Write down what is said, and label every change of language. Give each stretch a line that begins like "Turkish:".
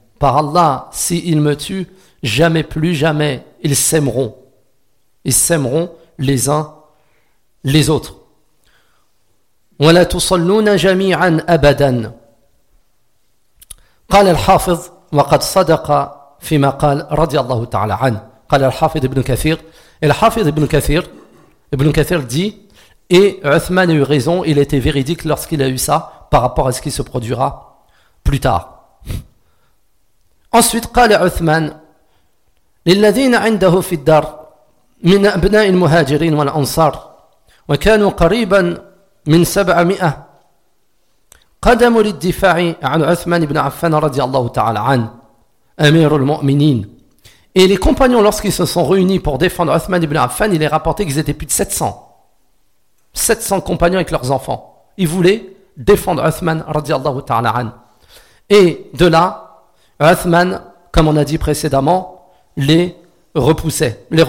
French: Par Allah, si ils me tuent, jamais ils s'aimeront. Ils s'aimeront les uns les autres.
Arabic: ولا تصلون جميعا ابدا قال الحافظ وقد صدق فيما قال رضي الله تعالى عنه قال الحافظ ابن كثير الحافظ ابن كثير ابن كثير
French: dit et Uthman a eu raison, il était véridique lorsqu'il a eu ça par rapport à ce qui se produira plus tard.
Arabic: Ensuite قال عثمان للذين عنده في الدار من ابناء المهاجرين والانصار وكانوا قريبا من 700 قدموا للدفاع عن عثمان بن عفان رضي الله تعالى عنه امير المؤمنين.
French: Et les compagnons, lorsqu'ils se sont réunis pour défendre Uthman ibn Affan, il est rapporté qu'ils étaient plus de 700 compagnons avec leurs enfants. Ils voulaient défendre Uthman رضي الله تعالى عنه. Et de là, Uthman, comme on a dit précédemment, les repoussait.